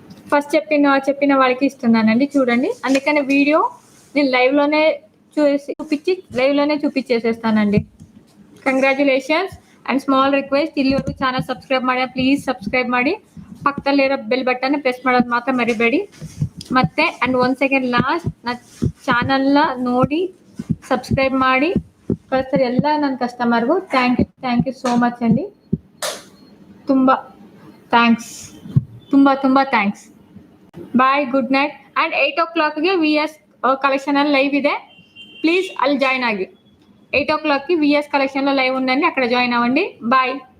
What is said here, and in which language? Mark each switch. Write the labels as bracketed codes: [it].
[te] First చెప్పిన వాళ్ళకి ఇస్తున్నానండి, చూడండి. అందుకనే వీడియో నేను లైవ్లోనే చూపించేసేస్తానండి. [kn] ಕಂಗ್ರ್ಯಾಚುಲೇಷನ್ಸ್ ಆ್ಯಂಡ್ ಸ್ಮಾಲ್ ರಿಕ್ವೆಸ್ಟ್, ಇಲ್ಲಿವರೆಗೂ ಚಾನಲ್ ಸಬ್ಸ್ಕ್ರೈಬ್ ಮಾಡಿ, ಪ್ಲೀಸ್ ಸಬ್ಸ್ಕ್ರೈಬ್ ಮಾಡಿ, ಪಕ್ಕದಲ್ಲಿರೋ ಬೆಲ್ ಬಟನ್ ಪ್ರೆಸ್ ಮಾಡೋದು ಮಾತ್ರ ಮರಿಬೇಡಿ. ಮತ್ತೆ ಆ್ಯಂಡ್ 1 ಸೆಕೆಂಡ್ ಲಾಸ್ಟ್, ನನ್ನ ಚಾನಲ್ನ ನೋಡಿ ಸಬ್ಸ್ಕ್ರೈಬ್ ಮಾಡಿ ಕಳಿಸ್ತಾರೆ ಎಲ್ಲ ನನ್ನ ಕಸ್ಟಮರ್ಗೂ. ಥ್ಯಾಂಕ್ ಯು ಸೋ ಮಚ್ ಅಂడి, ತುಂಬ ಥ್ಯಾಂಕ್ಸ್, ತುಂಬ thanks. Bye, good night. And 8 o'clockಗೆ VS ಕಲೆಕ್ಷನಲ್ಲಿ live ಇದೆ, ప్లీజ్ ಅಲ್ಲಿ జాయిన్ ఆగి. [te] 8 o'clockకి VS కలెక్షన్లో లైవ్ ఉందండి, అక్కడ జాయిన్ అవ్వండి. బాయ్.